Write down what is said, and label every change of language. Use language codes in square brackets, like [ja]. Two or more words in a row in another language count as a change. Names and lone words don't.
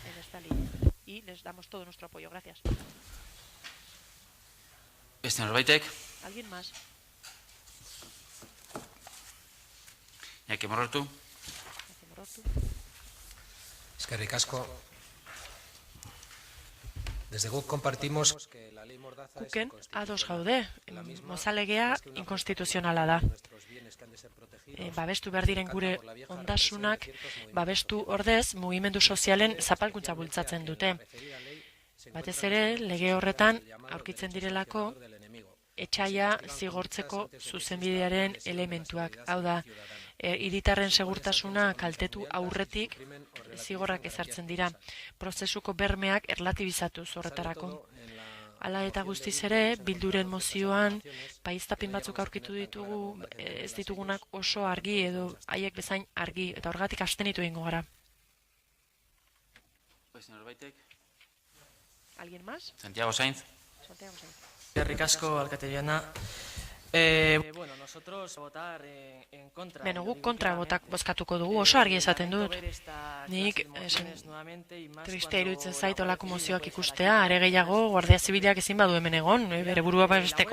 [eu] Beste norbaitek? Iñaki Morrotu. Eskerrik asko. [es] Desde guk compartimos que la ley Mordaza [eu] Guken ados gaude, mozalegea inkonstituzionala da. Babestu behar diren gure ondasunak, babestu ordez mugimendu sozialen zapalkuntza bultzatzen dute. Batez ere, lege horretan aurkitzen direlako etxaia zigortzeko zuzenbidearen elementuak. Hau da, hiritarren segurtasuna kaltetu aurretik zigorrak ezartzen dira. Prozesuko bermeak erlatibizatuz horretarako. Hala eta guztiz ere, Bilduren mozioan paiztapin batzuk aurkitu ditugu, ez ditugunak oso argi edo haiek bezain argi, eta horregatik abstenitu egingo gara. [es] ¿Alguien más? Santiago Sainz. [eu] Eskerrik asko, alkate joana. Guk kontra bozkatuko dugu, oso argi esaten dut. Nik tristea iruditzen zait olako mozioak ikustea, are gehiago Guardia Zibilak ezin badu hemen egon, bere burua babesteko.